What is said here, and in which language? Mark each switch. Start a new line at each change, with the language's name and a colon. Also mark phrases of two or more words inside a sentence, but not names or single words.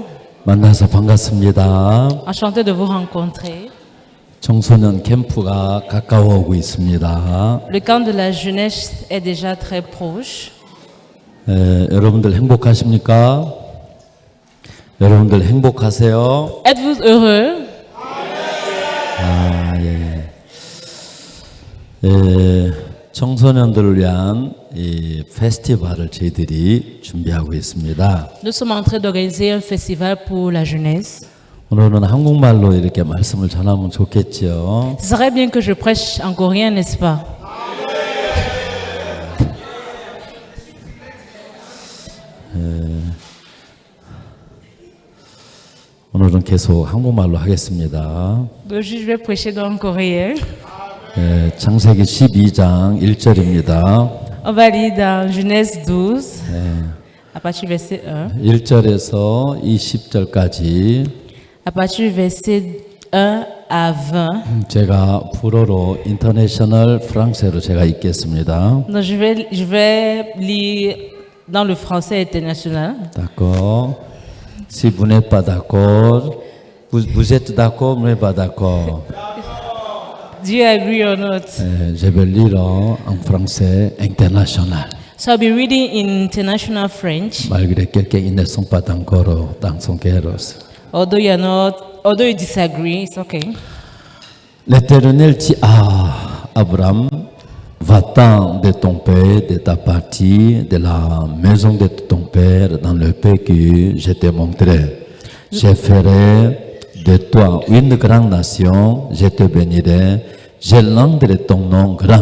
Korean: 만나서 반갑습니다.
French: enchanté de vous rencontrer.
Korean: 청소년 캠프가 가까워오고 있습니다.
French: Le camp de la jeunesse est déjà très proche.
Korean: 여러분들 행복하십니까? 여러분들 행복하세요?
French: Êtes-vous heureux?
Korean: 청소년들을 위한 이 페스티벌을 저희들이 준비하고 있습니다.
French: Nous sommes en train d'organiser un festival pour la jeunesse.
Korean: 오늘은 한국말로 이렇게 말씀을 전하면 좋겠죠.
French: Ce serait bien que je prêche en coréen, n'est-ce pas?
Korean: 오늘은 계속 한국말로 하겠습니다.
French: Je vais prêcher dans le coréen.
Korean: 창세기 12장 1절입니다.
French: On va lire dans Genèse 12, à partir du verset 1.
Korean: 1절에서 20절까지
French: À partir du verset 1 à 20.
Korean: 제가 불어로 인터내셔널 프랑스어로 제가 읽겠습니다.
French: Donc je vais lire dans le français international. D'accord. Si vous n'êtes pas d'accord, vous êtes d'accord, vous n'êtes pas d'accord.
English: Do you agree or not?
French: Je vais lire en français international.
English: So I'll be reading in international French.
French: Malgré quelqu'un ne sont pas d'accord dans son cœur.
English: Although you disagree, it's okay.
French: L'Éternel dit à Abraham, va-t'en de ton père, de ta partie, de la maison de ton père, dans le pays que je te montrerai. Je ferai de toi une grande nation, je te bénirai, je rendrai ton nom grand.